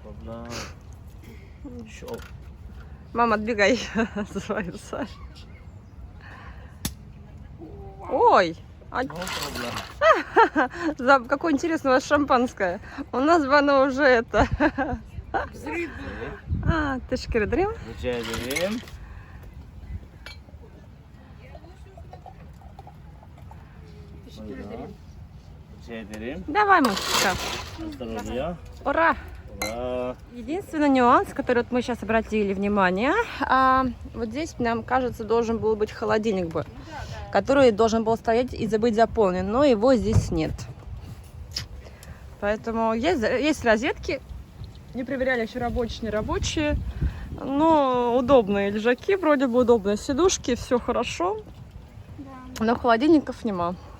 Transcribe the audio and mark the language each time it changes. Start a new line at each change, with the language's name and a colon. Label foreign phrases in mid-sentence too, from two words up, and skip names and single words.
Russian: Мама, отбегай. Называется. Ой, какое интересное у вас шампанское. У нас бы оно уже это. Взрыв был. А,
Turkish: teşekkür ederim. Rica ederim. Rica ederim.
Russian: Давай, мальчика. Здоровья. Ура! Ура. Единственный нюанс, который вот мы сейчас обратили внимание, вот здесь, нам кажется, должен был быть холодильник бы, который должен был стоять и быть заполнен, но его здесь нет. Поэтому есть розетки, не проверяли, еще рабочие, не рабочие, но удобные лежаки, вроде бы удобные сидушки, все хорошо, но холодильников нема.